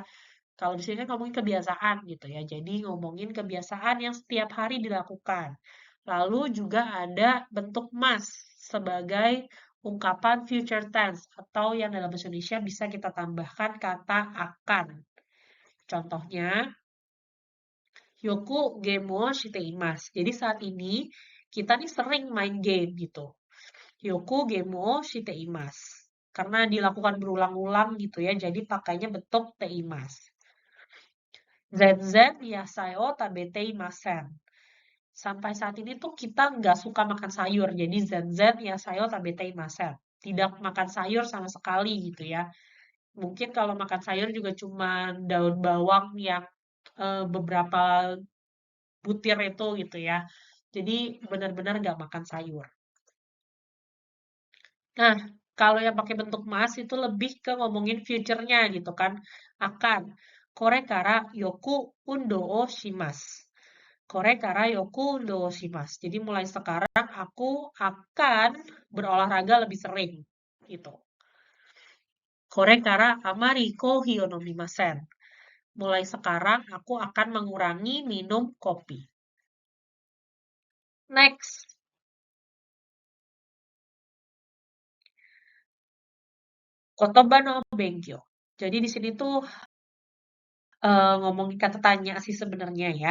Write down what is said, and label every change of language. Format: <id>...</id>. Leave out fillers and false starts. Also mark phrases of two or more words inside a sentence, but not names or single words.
<id>Kalau di sini kan ngomongin kebiasaan gitu ya. Jadi ngomongin kebiasaan yang setiap hari dilakukan. Lalu juga ada bentuk mas sebagai ungkapan</id> <en>future tense</en> <id>atau yang dalam bahasa Indonesia bisa kita tambahkan kata akan. Contohnya,</id> <ja>よくゲームをしています.</ja> <id>Jadi saat ini kita nih sering main game gitu.</id> <ja>よくゲームをしています.</ja> <id>Karena dilakukan berulang-ulang gitu ya, jadi pakainya bentuk teimasu.</id> <ja>全然野菜を食べていません.</ja> <id>Sampai saat ini tuh kita nggak suka makan sayur, jadi</id> <ja>全然野菜を食べていません.</ja> <id>Tidak makan sayur sama sekali gitu ya. Mungkin kalau makan sayur juga cuma daun bawang yang beberapa butir itu gitu ya. Jadi benar-benar nggak makan sayur. Nah, kalau yang pakai bentuk mas itu lebih ke ngomongin future-nya gitu kan. Akan.</id> <ja>これからよく運動をします. これからよく運動をします.</ja> <id>Jadi mulai sekarang aku akan berolahraga lebih sering gitu.</id> <ja>これからあまりコーヒーを飲みません.</ja> <id>Mulai sekarang aku akan mengurangi minum kopi.</id> <ja>Next. 言葉の勉強.</ja> <id>Jadi di sini tuh ngomongin kata tanya sih sebenarnya ya.</id>